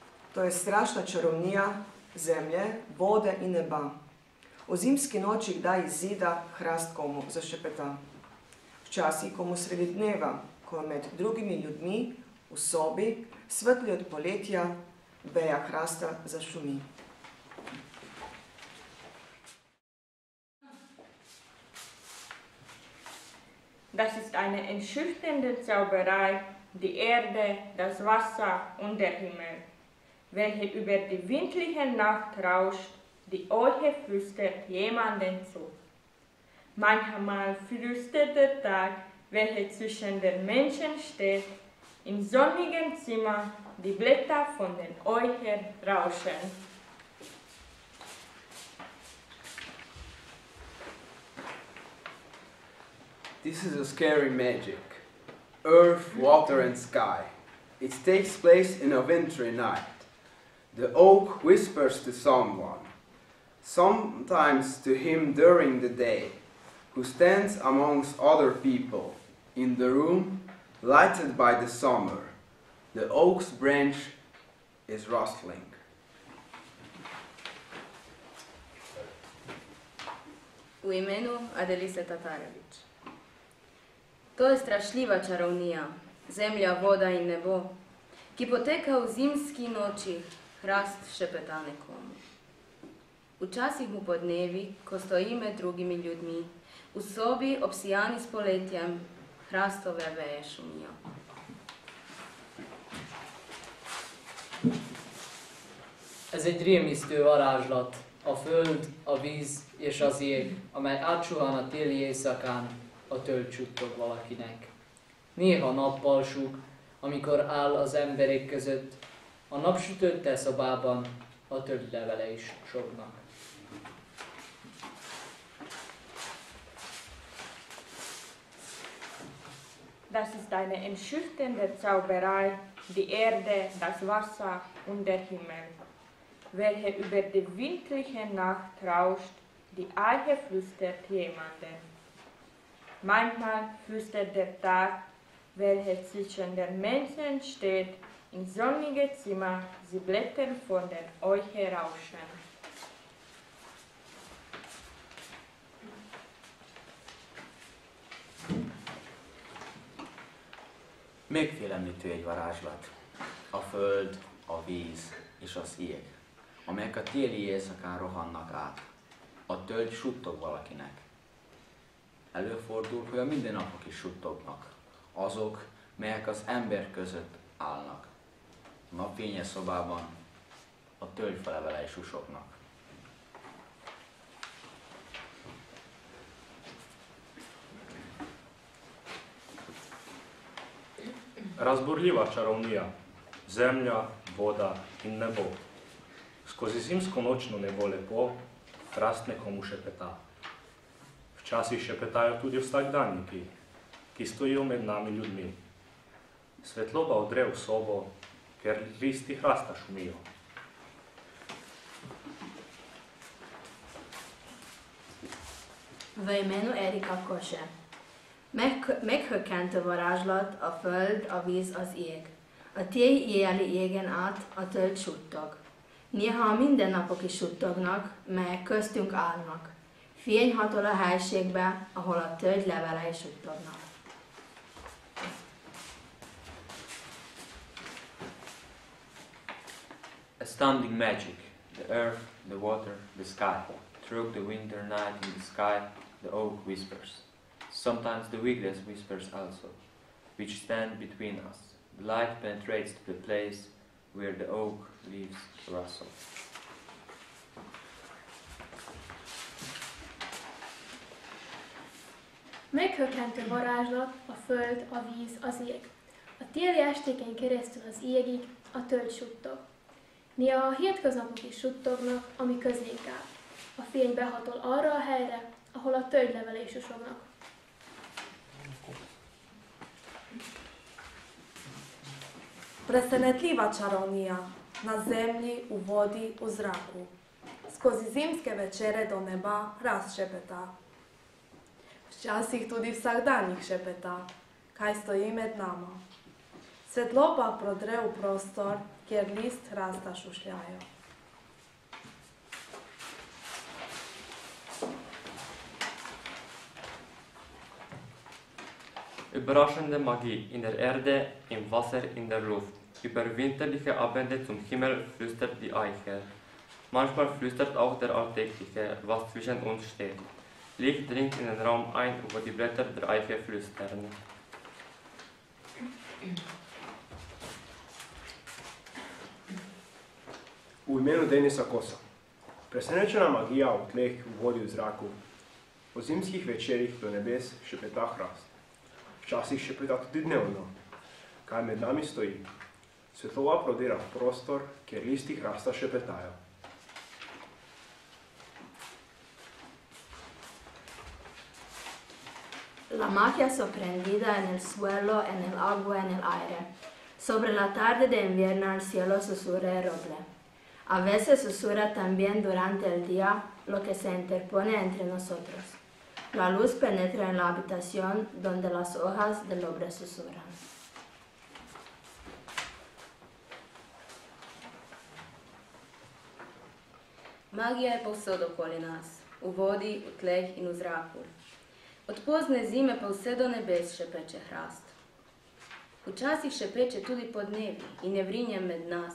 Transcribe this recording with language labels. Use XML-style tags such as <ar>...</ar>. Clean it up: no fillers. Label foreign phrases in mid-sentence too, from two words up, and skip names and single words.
<sl>To je strašna čarovnija zemlje, vode in neba. V zimski noči kdaj iz zida hrast komu zašepeta. Včasih komu sredi dneva, ko med drugimi ljudmi v sobi, svetli od poletja, veja hrasta zašumi.</sl> <de>Das ist eine entschüchternde Zauberei, die Erde, das Wasser und der Himmel, welche über die windliche Nacht rauscht, die Euche flüstert jemandem zu. Manchmal flüstert der Tag, welcher zwischen den Menschen steht, im sonnigen Zimmer die Blätter von den Euchen rauschen.</de> <en>This is a scary magic. Earth, water and sky. It takes place in a wintry night. The oak whispers to someone, sometimes to him during the day, who stands amongst other people, in the room, lighted by the summer. The oak's branch is rustling.</en> <sl>U imenu Adelise Tatarević. To je strašljiva čarovnija, zemlja, voda in nebo, ki poteka v zimski noči, hrast šepeta nekomu. Včasih mu podnevi, ko stoji med drugimi ljudmi, v sobi obsijani s poletjem, hrastove veje šumijo.</sl> <hu>Ez egy rémisztő varázslat, a föld, a víz és az ég, amely átsuhan a téli éjszakán, a tölgy csuttog valakinek. Néha nappal súg, amikor áll az emberek között, a napsütötte szobában a tölgylevele is sognak.</hu> <de>Das ist eine entschüchternde Zauberei, die Erde, das Wasser und der Himmel, welche über die windliche Nacht rauscht, die Eiche flüstert jemandem. Manchmal flüstert der Tag, welcher zwischen den Menschen steht, im sonnigen Zimmer, die Blätter von den Eiche rauschen.</de> <hu>Megfélemlítő egy varázslat, a föld, a víz és az jég, amelyek a téli éjszakán rohannak át. A tölgy suttog valakinek. Előfordul, hogy a mindennapok is suttognak, azok, melyek az ember között állnak. A napfényes szobában a tölgyfalevele is susognak.</hu> <mk>Разбурлива чаровнија, земја, вода и небо.</mk> <sl>Skozi zimsko nočno nebo lepo, hrast nekomu šepeta. Вчасih šepetajo tudi vsakdanjiki, ki stojijo med nami ljudmi. Svetloba odre v sobo, ker listi hrasta šumijo. V imenu Erika Kose.</sl> <hu>Meghökkentő varázslat, a föld, a víz, az ég. A téli éjjeli égen át a tölgy suttog. Néha a mindennapok is suttognak, melyek köztünk állnak. Fény hatol a helységbe, ahol a tölgy levelei suttognak.</hu> <en>Astounding magic. The earth, the water, the sky. Through the winter night in the sky, the oak whispers. Sometimes the weakness whispers also, which stand between us. The light penetrates to the place where the oak leaves rustle.</en> <hu>Meghökkentő varázslat, a föld, a víz, az ég. A téli estéken keresztül az égig a tölgy suttog. Néha a hétköznapok is suttognak, ami közénk áll. A fény behatol arra a helyre, ahol a tölgylevelei susognak.</hu> <sl>Presenetljiva čarovnija na zemlji, v vodi, v zraku. Skozi zimske večere do neba hrast šepeta. Včasih tudi vsakdanjik šepeta, kaj stoji med nama. Svetloba prodre v prostor, kjer list hrasta šušljajo.</sl> <de>Überraschende Magie in der Erde, im Wasser, in der Luft. Über winterliche Abende zum Himmel flüstert die Eiche. Manchmal flüstert auch der Alltägliche, was zwischen uns steht. Licht dringt in den Raum ein, wo die Blätter der Eiche flüstern.</de> <sl>V imenu Denisa Kosa. Presenečena magija v tleh, v vodi, v zraku. Po zimskih večerih do nebes šepeta hrast. Včasih šepeta tudi dnevno. Kaj med nami stoji? Svetloba prodira v prostor, kjer listi hrasta šepetajo.</sl> <es>La magia sorprendida en el suelo, en el agua, en el aire. Sobre la tarde de invierno el cielo susurra el roble. A veces susurra también durante el día lo que se interpone entre nosotros. La luz penetra en la habitación donde las hojas del roble susurran.</es> <sl>Magija je povsod okoli nas, v vodi, v tleh in v zraku. Od pozne zime pa vse do nebes šepeče hrast. Včasih šepeče tudi podnevi in ne vrinje med nas.</sl>